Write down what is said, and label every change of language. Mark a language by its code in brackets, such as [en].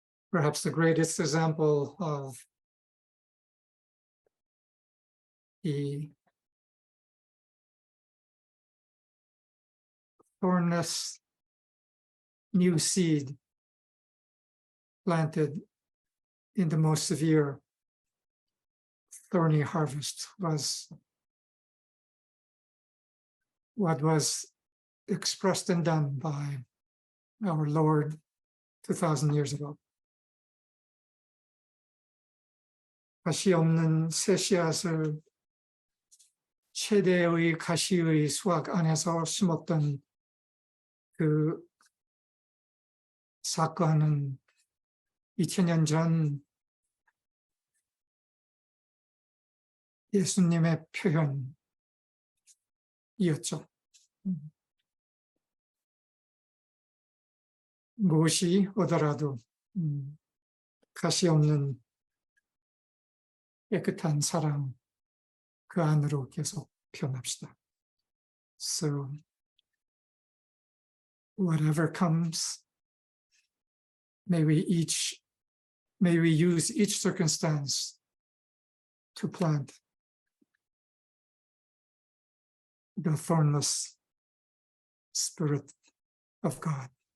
[en] Perhaps the greatest example of the thornless new seed planted in the most severe thorny harvest was what was expressed and done by our Lord 2,000 years ago. [ko] 가시 없는 새 씨앗을 최대의 가시의 수확 안에서 심었던 그 사건은 2000년 전 예수님의 표현이었죠. 무엇이 오더라도 가시 없는 깨끗한 사랑 그 안으로 계속 표현합시다. [en] So whatever comes, may we use each circumstance to plant the thornless Spirit of God.